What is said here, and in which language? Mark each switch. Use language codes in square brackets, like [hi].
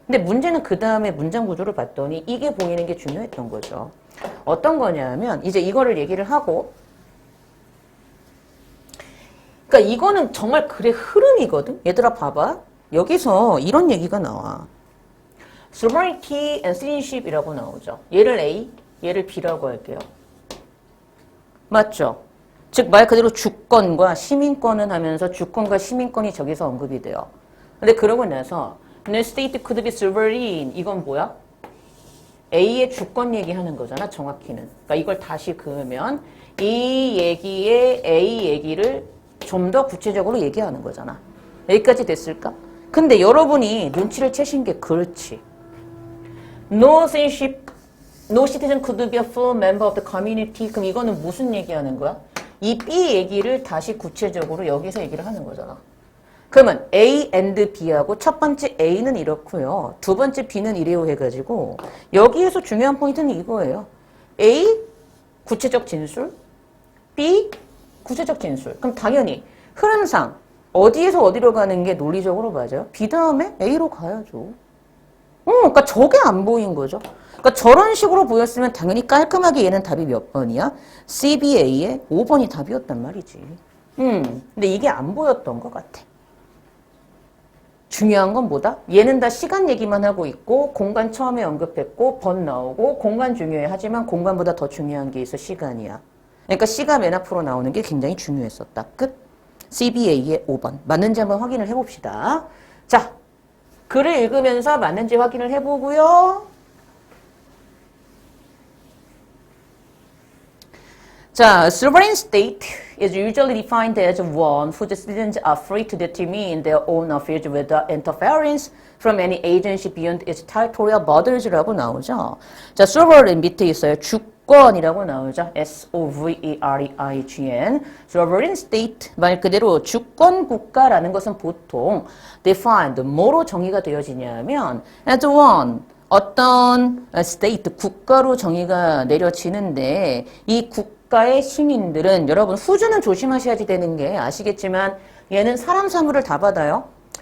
[ko] 근데 문제는 그 다음에 문장 구조를 봤더니 이게 보이는 게 중요했던 거죠. 어떤 거냐면 이제 이거를 얘기를 하고 그러니까 이거는 정말 글의 흐름이거든. 얘들아 봐봐. 여기서 이런 얘기가 나와. sovereignty and citizenship이라고 나오죠. 얘를 A, 얘를 B라고 할게요. 맞죠? 즉 말 그대로 주권과 시민권은 하면서 주권과 시민권이 저기서 언급이 돼요. 근데 그러고 나서 [en] The state could be sovereign. [ko] 이건 뭐야? A의 주권 얘기하는 거잖아. 정확히는. 그러니까 이걸 다시 그으면 이 얘기에 A 얘기를 좀 더 구체적으로 얘기하는 거잖아. 여기까지 됐을까? 근데 여러분이 눈치를 채신 게 그렇지. [en] No citizen could be a full member of the community. [ko] 그럼 이거는 무슨 얘기하는 거야? 이 B 얘기를 다시 구체적으로 여기서 얘기를 하는 거잖아. 그러면 A and B하고 첫 번째 A는 이렇고요. 두 번째 B는 이래요 해가지고 여기에서 중요한 포인트는 이거예요. A, 구체적 진술. B, 구체적 진술. 그럼 당연히 흐름상 어디에서 어디로 가는 게 논리적으로 맞아요? B 다음에 A로 가야죠. 그러니까 저게 안 보인 거죠. 그러니까 저런 식으로 보였으면 당연히 깔끔하게 얘는 답이 몇 번이야? CBA의 5번이 답이었단 말이지. 근데 이게 안 보였던 것 같아. 중요한 건 뭐다? 얘는 다 시간 얘기만 하고 있고 공간 처음에 언급했고 번 나오고 공간 중요해. 하지만 공간보다 더 중요한 게 있어. 시간이야. 그러니까 C가 맨 앞으로 나오는 게 굉장히 중요했었다. 끝. CBA의 5번. 맞는지 한번 확인을 해봅시다. 자, 글을 읽으면서 맞는지 확인을 해보고요. [en] 자, sovereign state is usually defined as one whose citizens are free to determine their own affairs without interference from any agency beyond its territorial borders [ko] 라고 나오죠. 자, sovereign 밑에 있어요. 주권이라고 나오죠. S-O-V-E-R-E-I-G-N. sovereign state 말 그대로 주권 국가라는 것은 보통 defined 뭐로 정의가 되어지냐면 as one 어떤 state 국가로 정의가 내려지는데 이 국가의 시민들은 여러분 후주는 조심하셔야지 되는 게 아시겠지만 얘는 사람 사물을 다 받아요.